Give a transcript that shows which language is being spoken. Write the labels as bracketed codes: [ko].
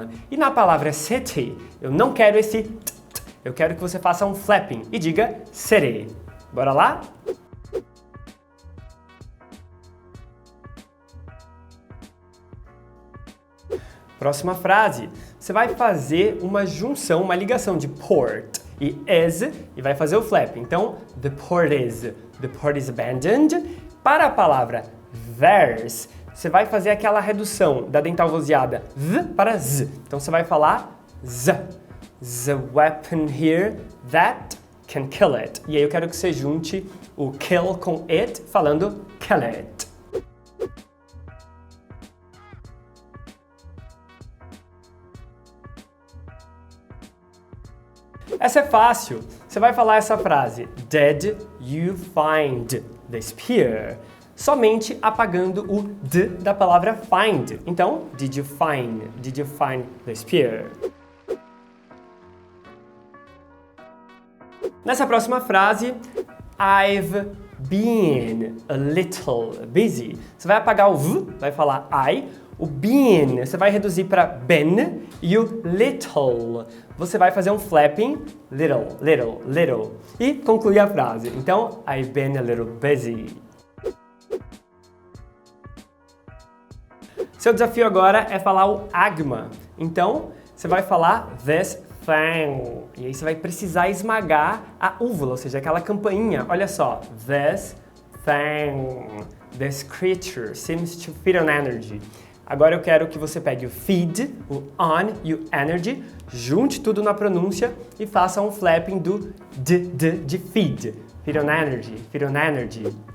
[pt] E na palavra city, eu não quero esse eu quero que você faça um flapping e diga city. Bora lá? Próxima frase. Você vai fazer uma junção, uma ligação de port e is e vai fazer o flap. [en] Então, the port is abandoned. [pt] Para a palavra theirs, você vai fazer aquela redução da dental vozeada th para z. Então você vai falar z. [en] The weapon here that can kill it. [pt] E aí eu quero que você junte o kill com it, falando kill it. Essa é fácil. Você vai falar essa frase: [en] Did you find the spear? [pt] Somente apagando o d da palavra find. [en] Então, did you find the spear? [pt] Nessa próxima frase, [en] I've been a little busy. [pt] Você vai apagar o v, vai falar I. O been, você vai reduzir para been. E o little, você vai fazer um flapping, little. E concluir a frase. [en] Então, I've been a little busy. [pt] Seu desafio agora é falar o agma. Então, você vai falar [en] this thing. [pt] E aí você vai precisar esmagar a úvula, ou seja, aquela campainha. Olha só. [en] This thing. This creature seems to feed on energy. [pt] Agora eu quero que você pegue o feed, o on e o energy, junte tudo na pronúncia e faça um flapping do de feed. [en] Feed on energy.